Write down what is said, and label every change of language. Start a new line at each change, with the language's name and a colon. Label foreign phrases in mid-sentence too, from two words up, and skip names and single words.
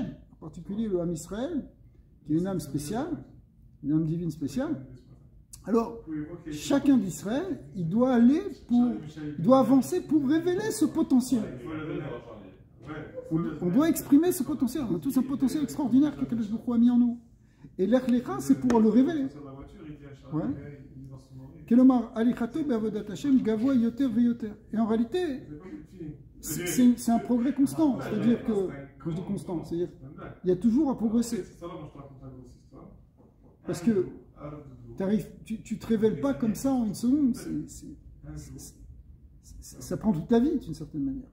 French: En particulier le Ham Israël, qui est une âme spéciale, une âme divine spéciale. Alors, chacun d'Israël, il doit avancer pour révéler ce potentiel. On doit exprimer ce potentiel. On a tous un potentiel extraordinaire que
Hebrew: קדוש ברוך הוא
French: a mis en nous. Et l'Ech Lecha, c'est pour le révéler.
Hebrew: כלומר הליכתו בעבודת השם גבוה יותר ויותר.
French: Et en réalité, c'est un progrès constant. C'est-à-dire que, quand je dis constant, c'est-à-dire il y a toujours à progresser. Parce que tu ne te révèles pas comme ça en une seconde. Ça prend toute ta vie d'une certaine manière.